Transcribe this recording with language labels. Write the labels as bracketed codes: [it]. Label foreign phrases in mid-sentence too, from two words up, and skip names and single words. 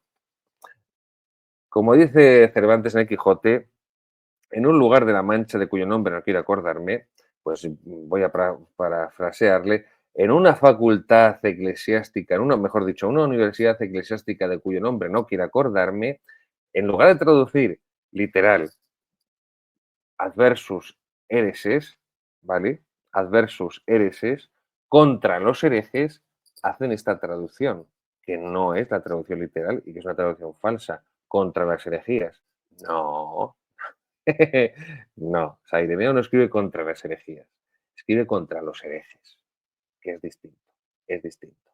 [es] Como dice Cervantes en el Quijote, en un lugar de la Mancha de cuyo nombre no quiero acordarme, pues voy a parafrasearle, en una facultad eclesiástica, mejor dicho, una universidad eclesiástica de cuyo nombre no quiero acordarme, en lugar de traducir literal [la] adversus hereses, [es] ¿vale? [la] Adversus hereses, [es] contra los herejes, hacen esta traducción, que no es la traducción literal y que es una traducción falsa, contra las herejías. No, no, San Ireneo no escribe contra las herejías, escribe contra los herejes, que es distinto, es distinto.